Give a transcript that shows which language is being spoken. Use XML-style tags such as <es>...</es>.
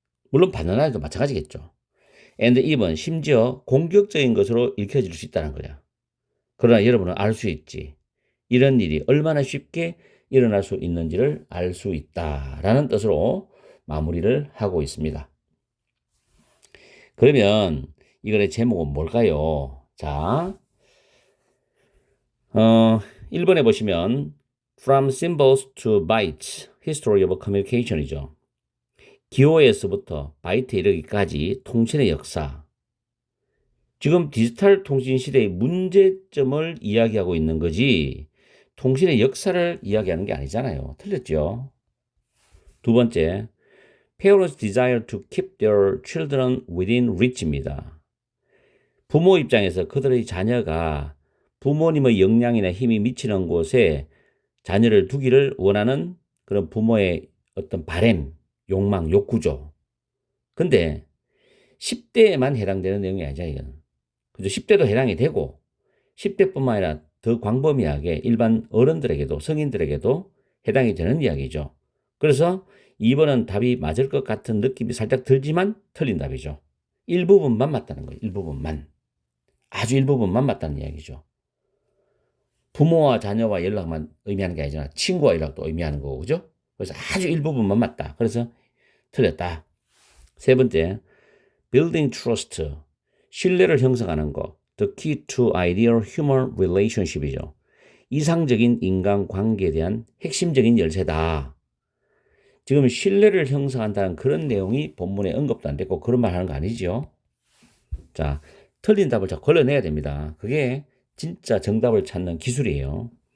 <ko>물론 받는 아이도 마찬가지겠죠.</ko> <en>And even</en> <ko>심지어 공격적인 것으로 읽혀질 수 있다는 거야. 그러나 여러분은 알 수 있지. 이런 일이 얼마나 쉽게 일어날 수 있는지를 알 수 있다라는 뜻으로 마무리를 하고 있습니다. 그러면 이거의 제목은 뭘까요? 자, 1번에 보시면</ko> <en>From Symbols to Bytes, History of Communication이죠.</en> <ko>기호에서부터 바이트에 이르기까지 통신의 역사. 지금 디지털 통신 시대의 문제점을 이야기하고 있는 거지 통신의 역사를 이야기하는 게 아니잖아요. 틀렸죠? 두 번째,</ko> <en>Parents desire to keep their children within reach입니다.</en> <ko>부모 입장에서 그들의 자녀가 부모님의 역량이나 힘이 미치는 곳에 자녀를 두기를 원하는 그런 부모의 어떤 바램, 욕망, 욕구죠. 근데 10대에만 해당되는 내용이 아니죠, 이건. 그죠? 10대도 해당이 되고 10대뿐만 아니라 더 광범위하게 일반 어른들에게도 성인들에게도 해당이 되는 이야기죠. 그래서 2번은 답이 맞을 것 같은 느낌이 살짝 들지만 틀린 답이죠. 일부분만 맞다는 거예요. 일부분만. 아주 일부분만 맞다는 이야기죠. 부모와 자녀와 연락만 의미하는 게 아니잖아. 친구와 연락도 의미하는 거고, 그죠? 그래서 아주 일부분만 맞다. 그래서 틀렸다. 세 번째,</ko> <en>building trust,</en> <ko>신뢰를 형성하는 것.</ko> <en>The key to ideal human relationship이죠.</en> <ko>이상적인 인간관계에 대한 핵심적인 열쇠다. 지금 신뢰를 형성한다는 그런 내용이 본문에 언급도 안 됐고 그런 말 하는 거 아니죠. 자, 틀린 답을 자 걸러내야 됩니다. 그게 진짜 정답을 찾는 기술이에요.</ko>